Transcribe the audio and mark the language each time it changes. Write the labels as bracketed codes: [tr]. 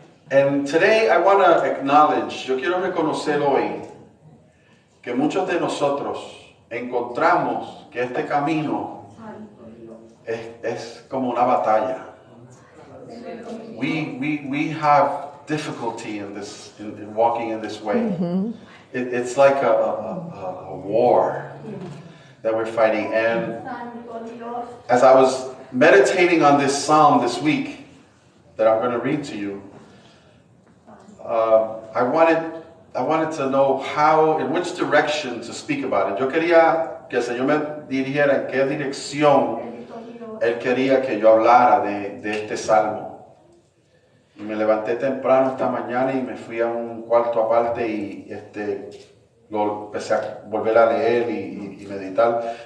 [en] And today I want to acknowledge, [es] yo quiero reconocer hoy que muchos de nosotros encontramos que este camino es como una batalla. [en] We have difficulty in walking in this way. Mm-hmm. It's like a war that we're fighting. And as I was meditating on this psalm this week that I'm going to read to you, I wanted to know in which direction to speak about it. [es] Yo quería que el Señor me dirigiera en qué dirección Él quería que yo hablara de este salmo. Y me levanté temprano esta mañana y me fui a un cuarto aparte y lo empecé a volver a leer y meditar.